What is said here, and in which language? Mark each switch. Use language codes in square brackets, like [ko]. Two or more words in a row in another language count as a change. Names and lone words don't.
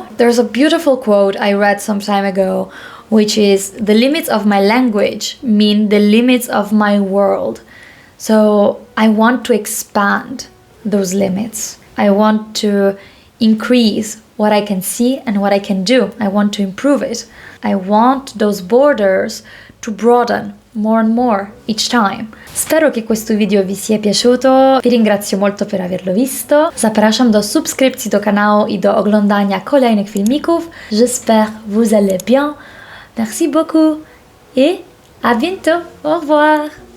[en] There's a beautiful quote I read some time ago, which is, the limits of my language mean the limits of my world. So I want to expand those limits. I want to increase what I can see and what I can do. I want to improve it. I want those borders to broaden more and more each time. [it] Spero che questo video vi sia piaciuto. Vi ringrazio molto per averlo visto. [pl] Zapraszam do subskrypcji do kanału i do oglądania kolejnych filmików. [fr] J'espère vous allez bien. Merci beaucoup et à bientôt. Au revoir.